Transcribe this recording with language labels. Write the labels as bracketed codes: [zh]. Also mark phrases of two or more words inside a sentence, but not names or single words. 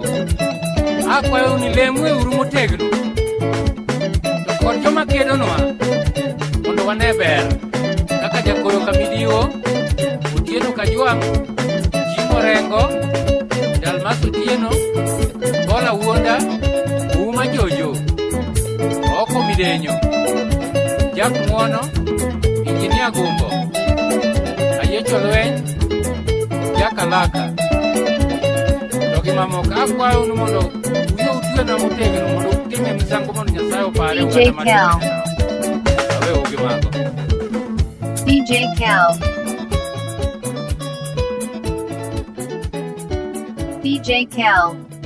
[luo] Akwa unilemwe urumo tegno. Dokor joma kedo noa, mondo waneber, kaka jakoro kamidiwo, Otieno Kajwang, Jimo Rengo, Dalmas Otieno, Bola Wuonda, Uma Jojo, Oko Midenyo, Jack Muono, Injinia Gumbo, Ayecho Lweny, Jack Alaka. Togi mamoka akwayo ni mondo uyo utwe na motegno mondo utime misango mondo Nyasaye opare DJ Cal. Awe ogi mago. DJ Cal. DJ Cal.